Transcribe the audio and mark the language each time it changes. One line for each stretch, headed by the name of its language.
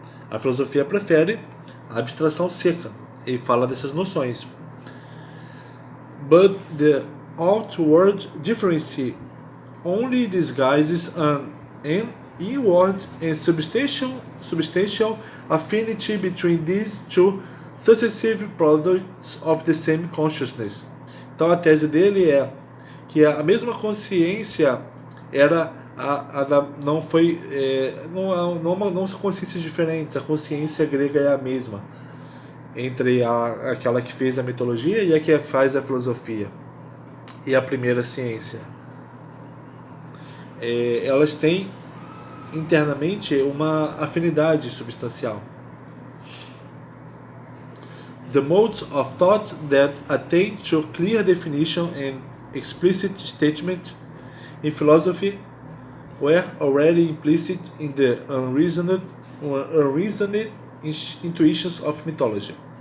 Portuguese: A filosofia prefere a abstração seca e fala dessas noções.
English: But the outward difference only disguises an inward and substantial affinity between these two successive products of the same consciousness.
Portuguese: Então a tese dele é que a mesma consciência era não são consciências diferentes, a consciência grega é a mesma entre aquela que fez a mitologia e a que faz a filosofia e a primeira ciência. Elas têm internamente uma afinidade substancial.
English: The modes of thought that attain to clear definition and explicit statement in philosophy were already implicit in the unreasoned intuitions of mythology.